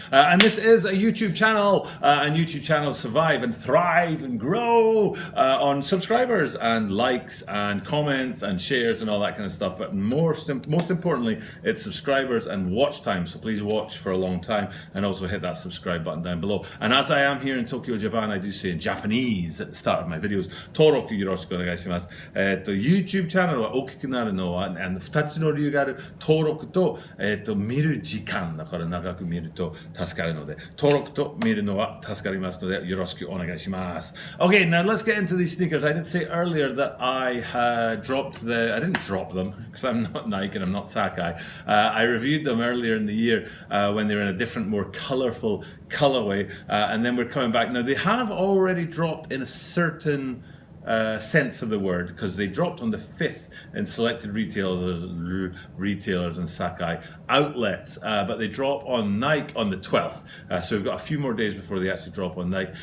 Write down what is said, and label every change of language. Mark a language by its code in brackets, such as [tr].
[en] And this is a YouTube channel, and YouTube channels survive and thrive and grow on subscribers and likes and comments and shares and all that kind of stuff. But most importantly, it's subscribers and watch time. So please watch for a long time and also hit that subscribe button down below. And as I am here in Tokyo, Japan, I do say in Japanese at the start of my videos, [ja] Toroku yoroshiku onegaishimasu. YouTube チャンネルは大きくなるのは2つの理由がある。登録と見る時間だから長く見ると助かるので、登録と見るのは助かりますのでよろしくお願いします。 [en] Okay, now let's get into these sneakers. I did say earlier that I had I didn't drop them because I'm not Nike and I'm not Sacai. I reviewed them earlier in the year when they were in a different, more colourful colorway, and then we're coming back. Now they have already dropped in a certain sense of the word, because they dropped on the 5th in selected retailers and Sacai outlets, but they drop on Nike on the 12th, so we've got a few more days before they actually drop on Nike.